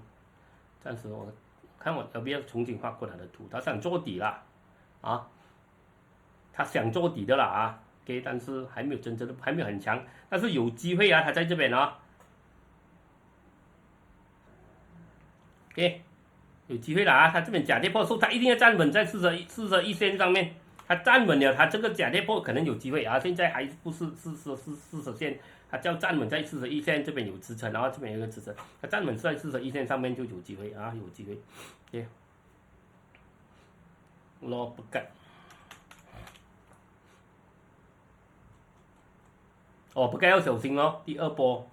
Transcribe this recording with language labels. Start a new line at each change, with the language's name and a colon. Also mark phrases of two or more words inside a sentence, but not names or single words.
Chinese: 暫時我看我 LBS 重新畫過它的圖，它想做底了啊，它想做底的了啊。OK， 但是還沒有真正的還沒有很強，但是有機會啊，它在這邊啊。OK， 有機會了啊！它這邊假跌破，它一定要站穩在41線上面。它站穩了，它這個假跌破可能有機會啊。現在還不是40線，它就要站穩在41線這邊有支撐，然後這邊有個支撐，它站穩在41線上面就有機會啊，有機會。OK，攞不吉。不該要小心哦，第二波，